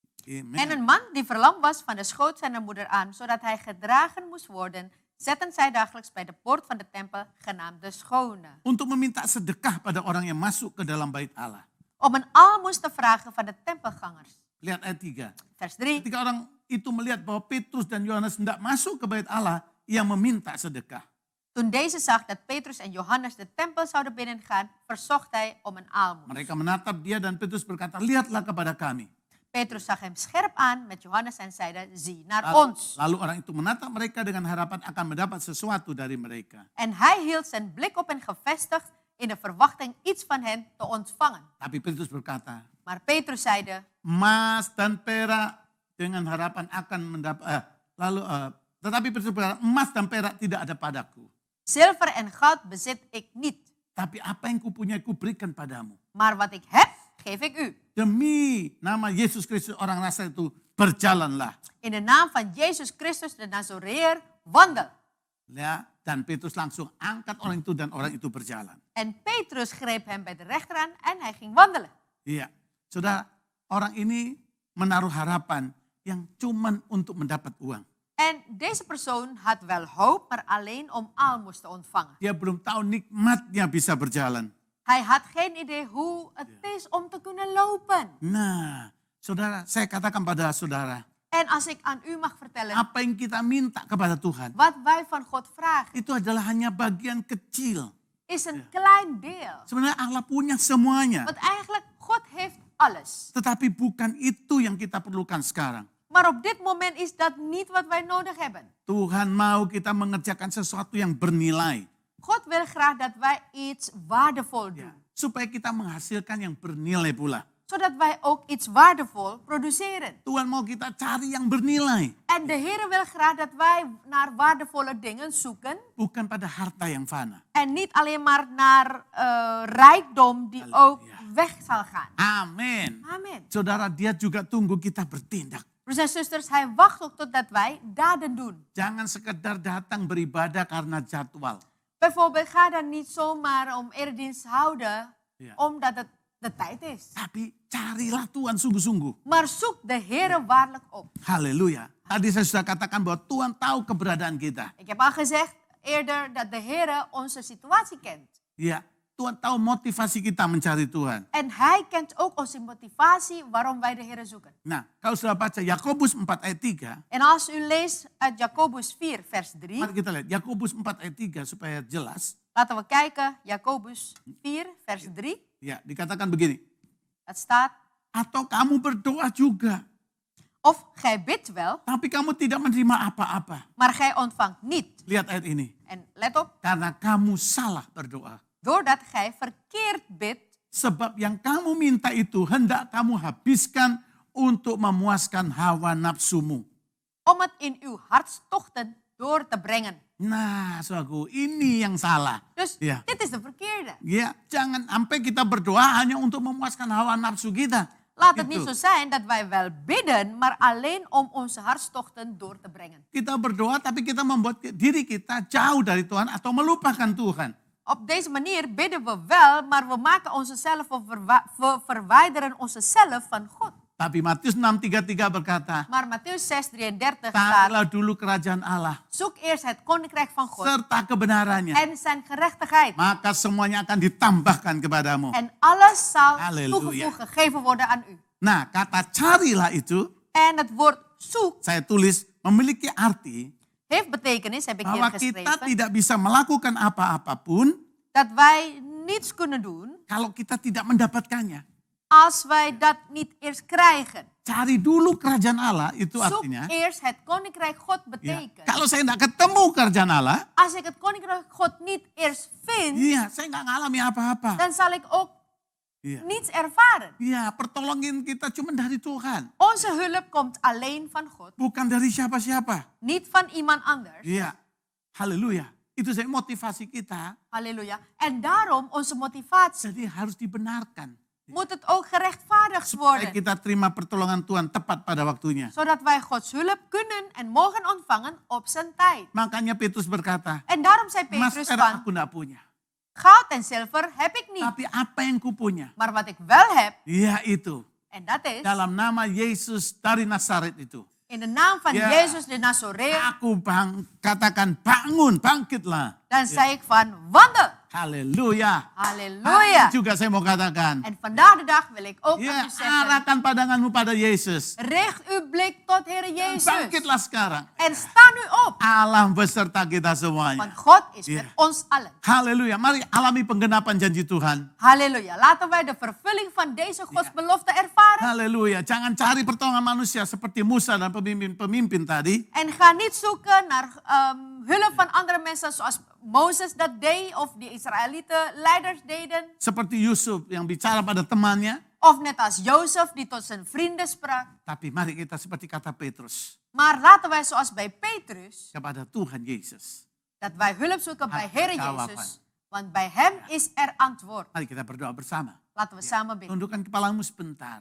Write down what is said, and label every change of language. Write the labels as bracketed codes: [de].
[nl] En Amen. een man die verlamd was van de schoot zijner moeder aan, zodat hij gedragen moest worden zetten zij dagelijks bij de poort van de tempel genaamd de Schone. [id] untuk meminta sedekah pada orang yang masuk ke dalam bait Allah. [nl] Om een aalmoes te vragen van de tempelgangers. [id] Lihat ayat 3. [nl] Vers 3. [id] Ketika orang itu melihat bahwa Petrus dan Yohanes hendak masuk ke bait Allah, ia meminta sedekah. [nl] Toen deze zag dat Petrus en Johannes de tempel zouden binnengaan, verzocht hij om een aalmoes. [id] Mereka menatap dia dan Petrus berkata, lihatlah kepada kami. [nl] Petrus zag hem scherp aan met Johannes en zeide, zie naar [id] Lalu, [nl] ons. [id] lalu orang itu menatap mereka dengan harapan akan mendapat sesuatu dari mereka. [nl] En hij hield zijn blik op hen gevestigd in de verwachting iets van hen te ontvangen. [id] Tapi Petrus berkata, [nl] Maar Petrus zeide, [id] emas dan perak dengan harapan akan mendapat. Tetapi Petrus berkata, emas dan perak tidak ada padaku. [nl] zilver en goud bezit ik niet, [id] Tapi apa yang kupunyai kuberikan padamu. [nl] maar wat ik heb, geef ik u. [id] Demi nama Yesus Kristus orang Nasrani itu berjalanlah. [nl] In de naam van Jezus Christus de Nazoreër, wandel. [id] Ya, dan Petrus langsung angkat orang itu dan orang itu berjalan. [nl] En Petrus greep hem bij de rechterhand en hij ging wandelen. [id] Iya, saudara, orang ini menaruh harapan yang cuman untuk mendapat uang. [nl] En deze persoon had wel hoop, maar alleen om aalmoes te ontvangen. [id] Dia belum tahu nikmatnya bisa berjalan. [nl] Hij had geen idee hoe het is om te kunnen lopen. [id] Nah, saudara, saya katakan pada saudara, [nl] En als ik aan u mag vertellen, [id] apa yang kita minta kepada Tuhan, [nl] wat wij van God vragen, [id] itu adalah hanya bagian kecil. [nl] is een klein deel. [id] Sebenarnya Allah punya semuanya. [nl] Want eigenlijk, God heeft alles. [id] Tetapi bukan itu yang kita perlukan sekarang. [nl] Maar op dit moment is dat niet wat wij nodig hebben. [id] Tuhan mau kita mengerjakan sesuatu yang bernilai. [nl] God wil graag dat wij iets waardevol doen. [id] Supaya kita menghasilkan yang bernilai pula. [nl] Zodat wij ook iets waardevol produceren. [id] Tuhan mau kita cari yang bernilai. [nl] En de Heer wil graag dat wij naar waardevolle dingen zoeken. [id] Bukan pada harta yang fana. [nl] En niet alleen maar naar rijkdom die ook weg zal gaan. [id] Amin. [nl] Amen. [id] Saudara, dia juga tunggu kita bertindak. [nl] Broers en zusters, hij wacht ook totdat wij daden doen. [id] Jangan sekedar datang beribadah karena jadwal. [nl] Bijvoorbeeld, ga dan niet zomaar om eredienst houden, Ja. omdat het de tijd is. [id] Tapi carilah Tuhan sungguh-sungguh. [nl] Maar zoek de Heer waarlijk op. [id] Haleluya. Tadi saya sudah katakan bahwa Tuhan tahu keberadaan kita. [nl] Ik heb al gezegd eerder dat de Heer onze situatie kent. [id] Ya, Tuhan tahu motivasi kita mencari Tuhan. [nl] En hij kent ook onze motivatie waarom wij de Heer zoeken. [id] Nah, kalau sudah baca Yakobus 4 ayat 3, [nl] En als u leest uit Jacobus 4 vers 3. [id] mari kita lihat Yakobus 4 ayat 3 supaya jelas. [nl] Laten we kijken, Jacobus 4 vers 3. [id] Ya, dikatakan begini. [nl] Het staat, [id] Atau kamu berdoa juga, [nl] of gij bidt wel, [id] tapi kamu tidak menerima apa-apa. [nl] maar gij ontvangt niet. [id] Lihat ayat ini. [nl] En let op, [id] Karena kamu salah berdoa. [nl] doordat gij verkeerd bidt, [id] Sebab yang kamu minta itu hendak kamu habiskan untuk memuaskan hawa nafsumu. [nl] om het in uw hartstochten door te brengen. [id] Nah, saudaraku, ini yang salah. [nl] Dus Ja. dit is de verkeerde. [id] Ya, jangan sampai kita berdoa hanya untuk memuaskan hawa nafsu kita. [nl] Laat het [id] Gitu. [nl] niet zo zijn dat wij wel bidden, maar alleen om onze hartstochten door te brengen. [id] Kita berdoa tapi kita membuat diri kita jauh dari Tuhan atau melupakan Tuhan. [nl] Op deze manier bidden we wel, maar we maken onszelf of we verwijderen onszelf van God. [id] Tapi Matius 6:33 berkata, [nl] Maar Mattheus 6:33 staat, [id] carilah dulu kerajaan Allah [nl] zoek eerst het koninkrijk van God [id] serta kebenarannya, [nl] en zijn gerechtigheid. [id] maka semuanya akan ditambahkan kepadamu. [nl] En alles zal Halleluja. toegevoegd gegeven worden aan u. [id] Nah, kata carilah itu [nl] En het woord zoek [id] saya tulis memiliki arti [nl] heeft betekenis, heb ik hier [id] bahwa kita [nl] geschreven, [id] tidak bisa melakukan apa-apapun [nl] dat wij niets kunnen doen [id] kalau kita tidak mendapatkannya. [nl] als wij dat niet eerst krijgen. [id] Cari dulu kerajaan Allah itu [nl] Zoek [id] artinya. [nl] eerst het koninkrijk God [id] Ya, [nl] betekent. [id] kalau saya tidak ketemu kerajaan Allah, [nl] Als ik het koninkrijk God niet eerst vind, [id] iya saya nggak ngalami apa-apa. [nl] dan zal ik ook [id] Iya. [nl] niets ervaren. [id] Iya, pertolongan kita cuma dari Tuhan, [nl] Onze hulp komt alleen van God, [id] bukan dari siapa-siapa. [nl] niet van iemand anders. [id] Iya, haleluya. Itu saya motivasi kita, [nl] Halleluja. En daarom onze motivatie [id] jadi harus dibenarkan. [nl] moet het ook gerechtvaardigd [id] Supaya [nl] worden. [id] kita terima pertolongan Tuhan tepat pada waktunya. [nl] Zodat wij Gods hulp kunnen en mogen ontvangen op zijn tijd. [id] Makanya Petrus berkata, [nl] En daarom zei [id] emas [nl] Petrus [id] perak [nl] van, [id] aku tidak punya. [nl] goud en zilver heb ik niet. [id] Tapi apa yang kupunya? [nl] Maar wat ik wel heb, [id] Iya itu. [nl] en dat is, [id] Dalam nama Yesus dari Nazaret itu. [nl] In de naam van Ja. Jezus de Nazoreër. [id] Aku katakan bangun, bangkitlah. [nl] Dan zei ik van wandel. [id] Haleluya. [nl] Halleluja. [id] Juga saya mau katakan. [nl] En vandaag de dag wil ik ook [id] Ya, [nl] aan u zeggen. [id] arahkan pandanganmu pada Yesus. [nl] Richt uw blik tot Heer Jezus. [id] Bangkitlah sekarang. [nl] En sta nu op. [id] Allah beserta kita semuanya. [nl] Want God is Ja. met ons allen. [id] Haleluya. Mari alami penggenapan janji Tuhan. [nl] Halleluja. Laten wij de vervulling van deze godsbelofte ervaren. [id] Haleluya. Jangan cari pertolongan manusia seperti Musa dan pemimpin-pemimpin tadi. [nl] En ga niet zoeken naar hulp van andere mensen zoals Mozes dat deed of de Israëlieten leiders deden. [id] Seperti Yusuf yang bicara pada temannya. [nl] Of net als Jozef die tot zijn vrienden sprak. [id] Tapi mari kita seperti kata Petrus. [nl] Maar laten wij zoals bij Petrus, [id] Kepada Tuhan Yesus. [nl] dat wij hulp zoeken bij Heer [id] jawaban. [nl] Jezus. Want bij hem is er antwoord. [id] Mari kita berdoa bersama. [nl] Laten we samen bidden. [id] Tundukkan kepalamu sebentar.